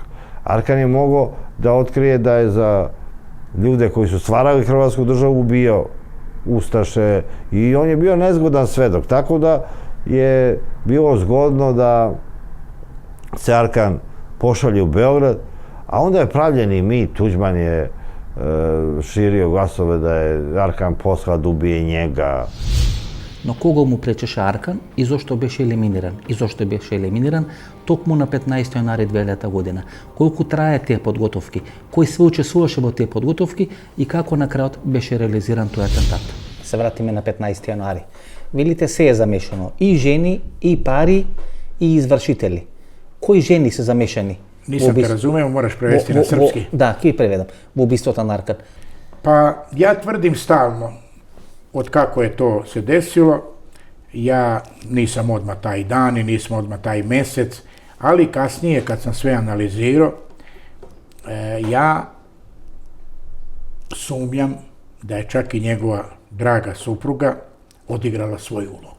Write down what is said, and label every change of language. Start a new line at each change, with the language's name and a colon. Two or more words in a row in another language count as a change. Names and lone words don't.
Serbian: Arkan je mogao da otkrije da je za ljude koji su stvarali Hrvatsku državu ubijao ustaše i on je bio nezgodan svedok. Tako da je bilo zgodno da se Arkan pošalje u Beograd, a onda je pravljen i mit. Tuđman je širio glasove da je Arkan poslao da ubije njega.
Macedonian: Но кого му пречеше Аркан и зошто беше елиминиран? И зошто беше елиминиран токму на 15 јанари 2000 година? Колку трае тие подготовки? Кој све учествуваше во тие подготовки и како на крајот беше реализиран тој атентат? Се вратиме на 15 јаnuari. Видите, се е замешано. И жени, и пари, и извршители. Кои жени се замешани?
Serbian: Nisam te razumeo, moraš prevesti na srpski.
Macedonian: Да, ки преведам. Во убиството на Аркан.
Serbian: Pa ja tvrdim stalno, od kako je to se desilo, ja nisam odmah taj dan i nisam odmah taj mesec, ali kasnije kad sam sve analizirao, ja sumnjam da je čak i njegova draga supruga odigrala svoju ulogu.